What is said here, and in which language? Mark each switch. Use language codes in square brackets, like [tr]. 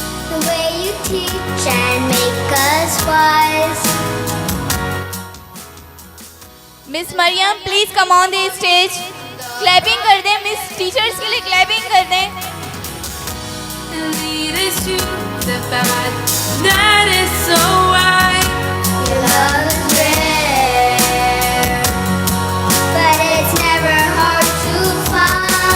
[en] The way you teach and make us wise. Miss Mariam please come on the stage. [hi] Clapping कर दें, miss teachers के लिए clapping कर दें। [en] Lead us to the path that is so wide. Your love is rare, but it's never hard to find.